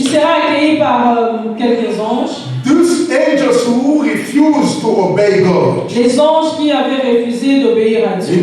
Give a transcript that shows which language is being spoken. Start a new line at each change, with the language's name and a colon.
French: Il sera accueilli par quelques anges,
English: Those angels who refuse to obey God.
French: les anges qui avaient refusé d'obéir à Dieu.